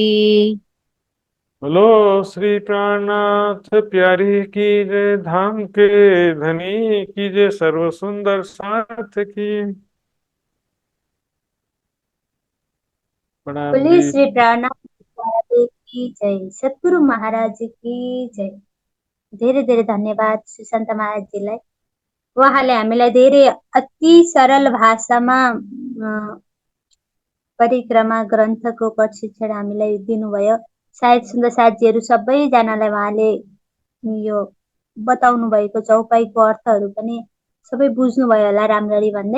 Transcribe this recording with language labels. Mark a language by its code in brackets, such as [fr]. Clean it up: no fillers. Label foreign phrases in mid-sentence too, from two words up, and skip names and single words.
[hi] बोलो श्री प्राणनाथ प्यारी की जय, धाम के धनी की जय, सर्व सुंदर साथ की। प्रणाम बोले जी। श्री प्राणनाथ महाराज की जय, सद्गुरु महाराज की जय। [ne] धेरै धेरै धन्यवाद श्री सन्त महाराजजीलाई। उहाँले हामीलाई धेरै अति सरल भाषामा परिक्रमा ग्रन्थको प्रशिक्षण हामीलाई दिनुभयो। सायद सुन्दर साथीहरू सबैजनालाई उहाँले यो बताउनु भएको चौपाईको अर्थहरू पनि सबै बुझ्नुभयो होला राम्ररी भन्दै।